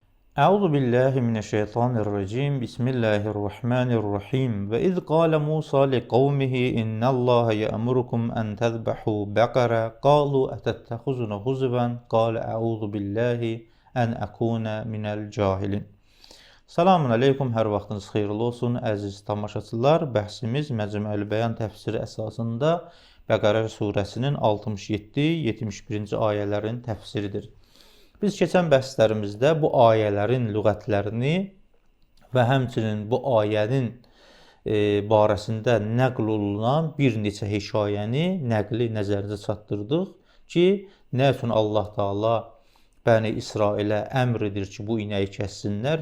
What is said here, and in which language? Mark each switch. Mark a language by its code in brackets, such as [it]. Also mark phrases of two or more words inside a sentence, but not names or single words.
[ar] أعوذ بالله من الشيطان الرجيم. بسم الله الرحمن الرحيم. وإذ قال موسى لقومه إن الله يأمركم أن تذبحوا بقرة. قالوا أتتخذنا هزوا. قال أعوذ بالله أن أكون من الجاهلين. سلام عليكم, [az] hər vaxtınız xeyirli olsun əziz tamaşaçılar. Bəhsimiz Məcmuəl Bəyan təfsiri əsasında Bəqərə surəsinin 67-71-ci ayələrin təfsiridir. Biz keçən bəhslərimizdə bu ayələrin lüğətlərini və həmçinin bu ayənin barəsində nəql olunan bir neçə hekayəni nəqli nəzərinizə çatdırdıq ki, nə üçün Allah Taala Bəni İsrailə əmr edir ki, bu inəyi kəssinlər.